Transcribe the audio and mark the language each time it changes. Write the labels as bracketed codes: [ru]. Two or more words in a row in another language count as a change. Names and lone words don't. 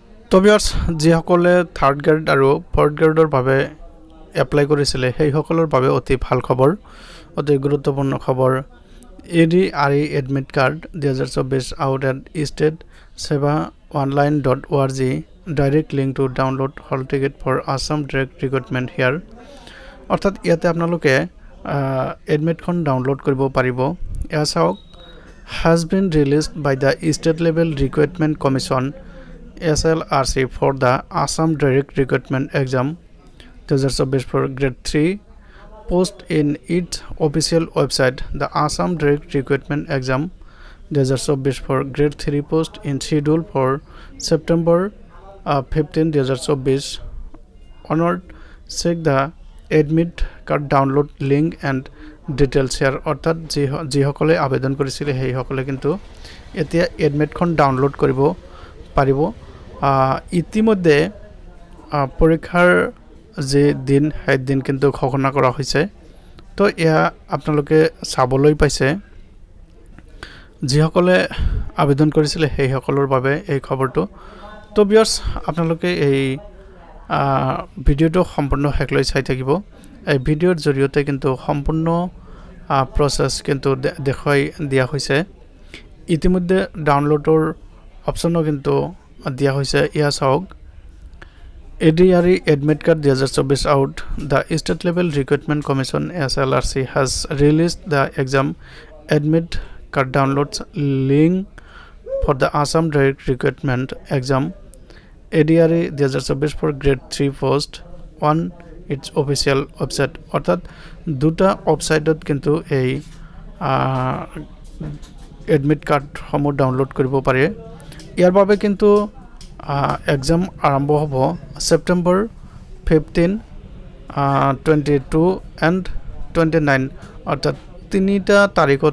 [as] তো ভিউয়ার্স যিসকলে [en] third grade [as] আৰু [en] fourth grade [as] বাবে এপ্লাই কৰিছিলে সেইসকলৰ বাবে অতি ভাল খবৰ অতি গুৰুত্বপূৰ্ণ [en] খবৰ ADRE admit card 2024 out at state seva online.org direct link to download hall ticket for Assam direct recruitment here [as] অৰ্থাৎ ইয়াতে আপোনালোকে এডমিটখন ডাউনলোড কৰিব পাৰিব এয়া চাওক [en] has been released by the state level recruitment commission SLRC for the Assam Direct Recruitment Exam 2024 for Grade 3 post in its official website. The Assam Direct Recruitment Exam 2024 for Grade 3 post in schedule for September 15, 2024. Honored, check the admit card download link and details here. [as] অর্থাৎ যিসকলে আবেদন কৰিছিলে সেইসকলে কিন্তু এতিয়া এডমিটখন ডাউনলোড কৰিব পাৰিব ইতিমধ্যে পৰীক্ষাৰ যে দিন সেই দিন কিন্তু ঘোষণা কৰা হৈছে তো এয়া আপোনালোকে চাবলৈ পাইছে যিসকলে আবেদন কৰিছিলে সেইসকলৰ বাবে এই খবৰটো তো ভিউয়াৰ্স আপোনালোকে এই ভিডিওটো সম্পূৰ্ণ হেকলৈ চাই থাকিব এই ভিডিওৰ জৰিয়তে কিন্তু সম্পূৰ্ণ প্ৰসেস কিন্তু দেখাই দিয়া হৈছে ইতিমধ্যে ডাউনলোডৰ অপচনো কিন্তু দিয়া হৈছে ইয়া চাওক [en] ADRE admit card 2024 out the state level recruitment commission SLRC has released the exam admit card downloads link for the Assam direct recruitment exam ADRE 2024 for grade 3 post on its official website [as] অর্থাৎ দুটা ওয়েবসাইটত কিন্তু এই [en] admit card [as] সমূহ ডাউনলোড কৰিব পাৰে ইয়াৰ বাবে কিন্তু এক্সাম আৰম্ভ হ'ব সেপ্টেম্বৰ 15 22 and 29 অৰ্থাৎ তিনিটা তাৰিখত